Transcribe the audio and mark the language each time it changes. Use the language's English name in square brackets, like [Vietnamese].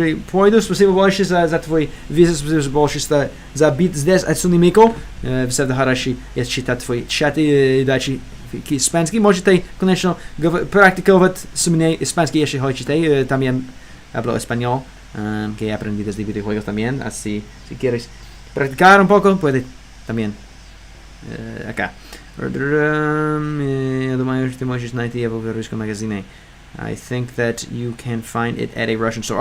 [Russian] Пойду, спасибо большое за твой визит, спасибо большое за бит здесь, отсюда Мико. Все хорошо, я читаю твои чаты, дачи испанский. Можете, конечно, практиковать с мной испанский, если хотите. [Spanish] También hablo español, que aprendí desde videojuegos también. Así, si quieres practicar un poco, puede también acá. [Russian] Я думаю, что ты можешь найти его в русском магазине. [English] I think that you can find it at a Russian store.